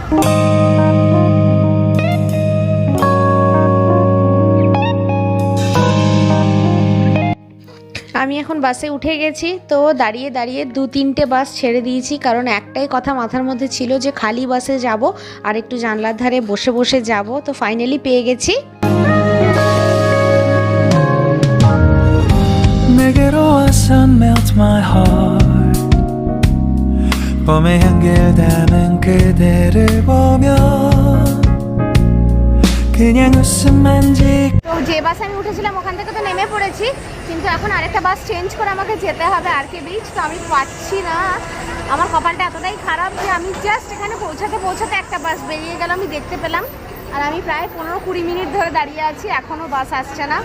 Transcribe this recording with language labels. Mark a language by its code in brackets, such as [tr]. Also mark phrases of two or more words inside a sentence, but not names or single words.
[bn] আমি এখন বাসে উঠে গেছি, তো দাঁড়িয়ে দাঁড়িয়ে 2-3টে বাস ছেড়ে দিয়েছি, কারণ একটাই কথা মাথার মধ্যে ছিল যে খালি বাসে যাব আর একটু জানলার ধারে বসে বসে যাব। তো ফাইনালি পেয়ে গেছি। [en] sun melts my heart [ko] 봄의 향기를 담은 그대를 보며 그냥 웃음만 짓고 [bn] তো যে বাসে আমি উঠেছিলাম ওখান থেকে তো নেমে পড়েছি, কিন্তু এখন আরেকটা বাস চেঞ্জ করে আমাকে যেতে হবে আরকে বিচ। তো আমি পাচ্ছি না, আমার কপালটা এতটাই খারাপ যে আমি জাস্ট এখানে পৌঁছাতে একটা বাস বেরিয়ে গেল, আমি দেখতে পেলাম। আর আমি প্রায় 15-20 মিনিট ধরে দাঁড়িয়ে আছি, এখনও বাস আসছে না।